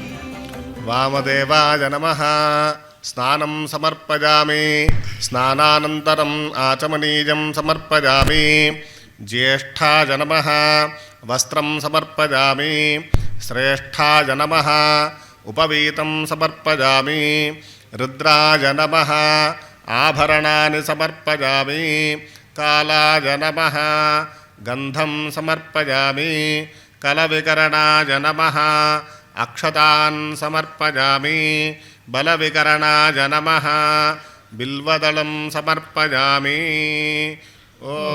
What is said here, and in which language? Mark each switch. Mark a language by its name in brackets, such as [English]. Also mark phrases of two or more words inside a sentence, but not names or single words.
[Sanskrit] वामदेवाय नमः। स्नानं समर्पयामि. स्नानानन्तरं आचमनीयं समर्पयामि. ज्येष्ठाय नमः। वस्त्रं समर्पयामि. श्रेष्ठाय नमः. उपवीतं समर्पयामि रुद्राय नमः आभरणानि समर्पयामि कालाय नमः गन्धं समर्पयामि कलविकरणाय नमः अक्षतान् समर्पयामि बलविकरणाय नमः बिल्वदलं समर्पयामि ॐ